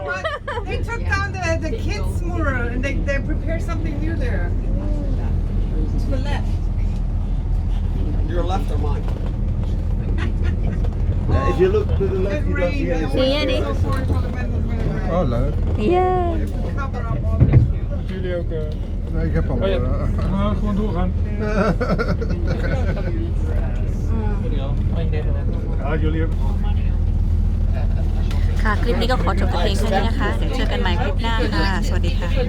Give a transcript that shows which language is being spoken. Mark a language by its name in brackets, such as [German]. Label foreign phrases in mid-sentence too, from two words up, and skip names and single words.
[English] They took took down the kids' mural and they prepared something new there. To the left. Your left or mine? If you look to the left, It you don't see rained. I anything. was [Dutch] Zie je [English] so sorry for the men that went around. [Dutch] Oh, leuk. [English] Yeah. Cover up all this. [Dutch] Jullie ook. Nee, ik heb al. Oh ja, we gaan gewoon doorgaan. Jullie al? Ja, jullie hebben het. [Thai] ค่ะ คลิปนี้ก็ขอจบแต่เพียงเท่านี้นะคะ เดี๋ยวเจอกันใหม่คลิปหน้าค่ะ สวัสดีค่ะ